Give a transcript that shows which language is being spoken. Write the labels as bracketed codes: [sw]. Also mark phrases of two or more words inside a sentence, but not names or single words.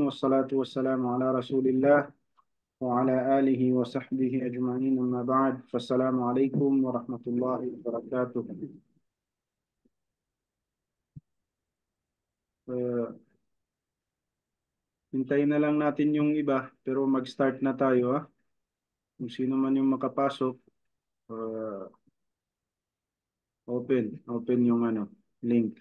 [ar] والصلاة والسلام على رسول الله. وعلى آله وصحبه أجمعين. أما بعد. فالسلام عليكم ورحمة الله وبركاته. [tl] Uh, Hintayin na lang natin yung iba, pero mag-start na tayo, ha? Kung sino man yung makapasok, uh, open yung link.